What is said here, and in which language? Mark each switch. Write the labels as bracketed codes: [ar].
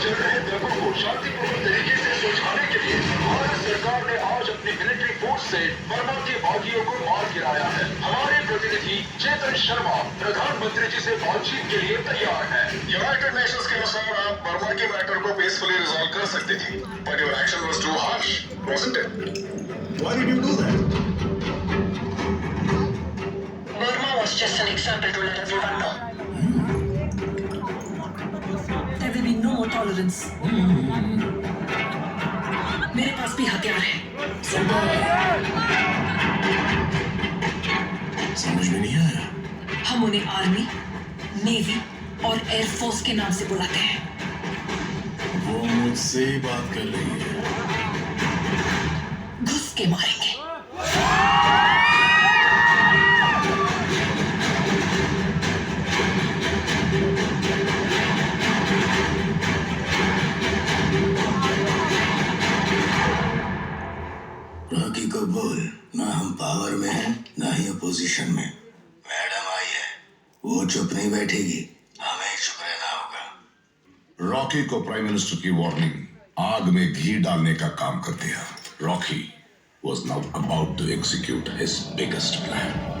[hi] शांतिपूर्ण तरीके से सुलझाने के लिए भारत सरकार ने आज अपनी मिलिट्री फोर्स से बर्मा के बागियों को मार गिराया है। हमारे प्रतिनिधि चेतन शर्मा प्रधानमंत्री जी से बातचीत के लिए तैयार है। यूनाइटेड नेशंस के अनुसार आप बर्मा के मैटर को पीसफुली रिजॉल्व कर सकती थी, [en] But your action was too harsh, wasn't it? Why did you do that? Burma was just an example to let everyone know. There will be no more tolerance. [hi] मेरे पास भी हथियार है। समझ में नहीं आया। हम उन्हें आर्मी, नेवी और एयरफोर्स के नाम से बुलाते हैं। वो मुझसे ही बात कर रही है। घुस के मारेंगे। रॉकी को बोल, ना हम पावर में हैं, ना ही अपोजिशन में। मैडम आई है, वो चुप नहीं बैठेगी, हमें चुप रहना होगा। रॉकी को प्राइम मिनिस्टर की वार्निंग आग में घी डालने का काम कर दिया। [en] Rocky was now about to execute his biggest plan.